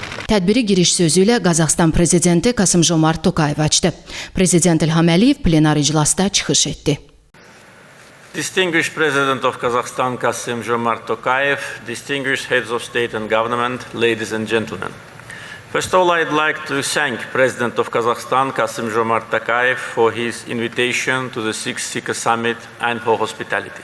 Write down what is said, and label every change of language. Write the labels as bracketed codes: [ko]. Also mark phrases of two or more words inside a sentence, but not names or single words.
[az] Tədbiri giriş sözü ilə Qazaxıstan prezidenti Kasım-Jomart Tokayev açdı. Prezident İlham Əliyev plenar iclasda çıxış etdi. [en] Distinguished President of Kazakhstan Kasım-Jomart Tokayev, distinguished heads of state and government, ladies and gentlemen. First of all, I'd like to thank President of Kazakhstan Kasım-Jomart Tokayev for his invitation to the Sixth Sika Summit and for hospitality.